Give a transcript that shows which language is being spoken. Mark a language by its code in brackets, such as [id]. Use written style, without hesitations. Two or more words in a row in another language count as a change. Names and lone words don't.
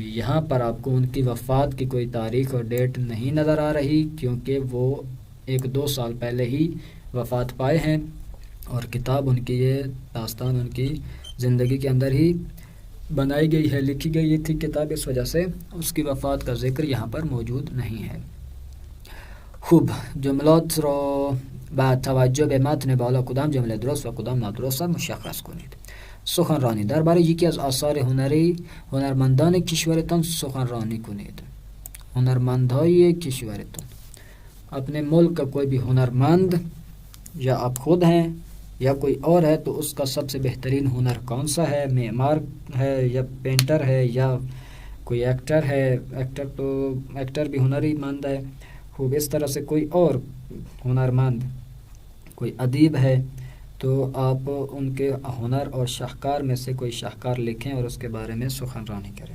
[ur] یہاں پر آپ کو ان کی وفات کی کوئی تاریخ اور ڈیٹ نہیں نظر آ رہی، کیونکہ وہ 1-2 سال پہلے ہی وفات پائے ہیں، اور کتاب ان کی یہ داستان ان کی زندگی کے اندر ہی بنائی گئی ہے، لکھی گئی تھی کتاب، اس وجہ سے اس کی وفات کا ذکر یہاں پر موجود نہیں ہے۔ [fa] خوب، جملات را با توجه به متن بالا کدام جمله درست و کدام نادرست مشخص کنید. سخنرانی درباره یکی از آثار هنری هنرمندان کشورتان سخنرانی کنید. هنرمندهای کشورتان، [ur] اپنے ملک کا کوئی بھی ہنرمند، یا آپ خود ہیں یا کوئی اور ہے، تو اس کا سب سے بہترین ہنر کون سا ہے؟ معمار ہے یا پینٹر ہے یا کوئی ایکٹر ہے؟ ایکٹر بھی ہنری مند ہے۔ خوب، اس طرح سے کوئی اور ہنرمند، کوئی ادیب ہے، تو آپ ان کے ہنر اور شاہکار میں سے کوئی شاہکار لکھیں اور اس کے بارے میں سخنرانی کریں۔